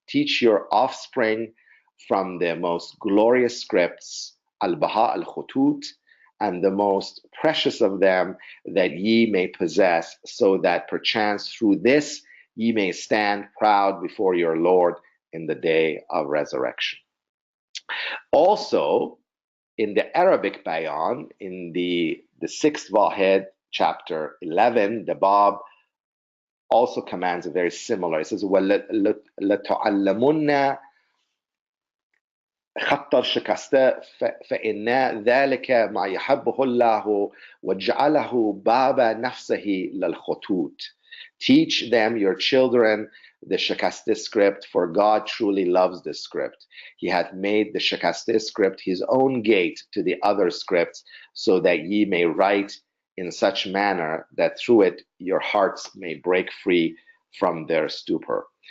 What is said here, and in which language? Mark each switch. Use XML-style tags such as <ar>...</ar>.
<en>Teach your offspring from the most glorious scripts, al-Baha al-Khutut, and the most precious of them that ye may possess, so that perchance through this ye may stand proud before your Lord in the day of resurrection. Also, in the Arabic Bayán, in the 6th Váḥid, chapter 11, the Bab also commands a very similar. It says,</en> <ar>لَتُعَلَّمُنَّ خط الشكسته فإن ذلك ما يحبه الله وجعله باب نفسه للخطوط.</ar> <en>Teach them, your children, the shikaste script, for God truly loves the script. He hath made the shikaste script his own gate to the other scripts, so that ye may write in such manner that through it your hearts may break free from their stupor.</en>